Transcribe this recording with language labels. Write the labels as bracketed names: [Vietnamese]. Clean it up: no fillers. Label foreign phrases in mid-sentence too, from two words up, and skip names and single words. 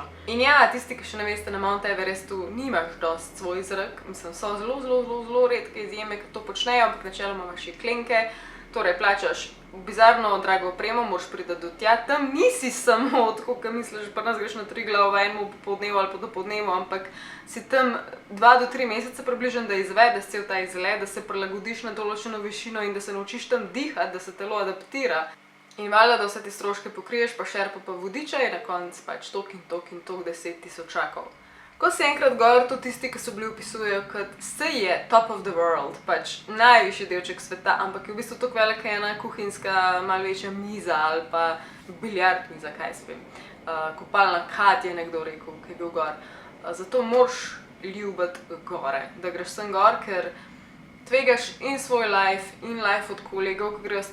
[Slovenian] In ja, tisti, ki še ne veste, na Mount Everestu nimaš dosti svoj zrak, mislim, so zelo redke izjeme, ki to počnejo, ampak načeloma imaš jeklenke, torej plačaš bizarno drago opremo, moraš priti do tja, tam nisi samo, tako kot misliš, pa nas greš na Triglav v enem popoldnevu ali pa dopoldnevu, ampak si tam 2 do 3 mesece približno, da izvedeš cel ta izlet, da se prilagodiš na določeno višino in da se naučiš tam dihati, da se telo adaptira. In valjda, da vse te stroške pokriješ, pa šerpa pa vodiča je na koncu pač tok in tok 10 tisočakov. Ko si enkrat gor, to tisti, ki so bili opisujejo kot se je [English] top of the world, [Slovenian] pač najvišji delček sveta, ampak je v bistvu tako velika ena kuhinjska, malo večja miza ali pa biljard miza, kaj se vem. Kopalna kad je nekdo rekel, ki je bil gor. Zato moraš ljubiti gore, da greš sem gor, ker tvegaš in svoj life in life od kolegov, ki grejo s